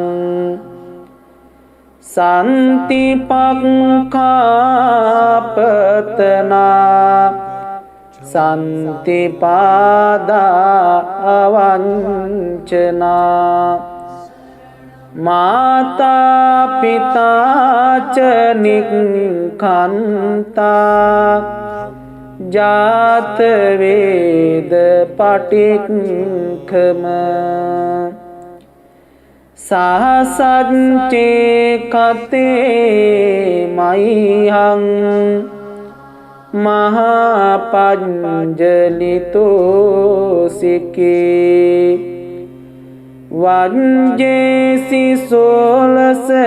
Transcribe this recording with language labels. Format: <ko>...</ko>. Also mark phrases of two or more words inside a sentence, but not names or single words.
<pi>සන්තිපක්ඛාපතනා සන්තිපාදා අවංචනා මාතා පිතා ච නික්ඛන්තා ජාත වේද පටික්ඛම සහසච්චේ කතේ මයිහං මහා පඤ්ජලිතෝ සිකේ වංජේසි සෝලස</pi>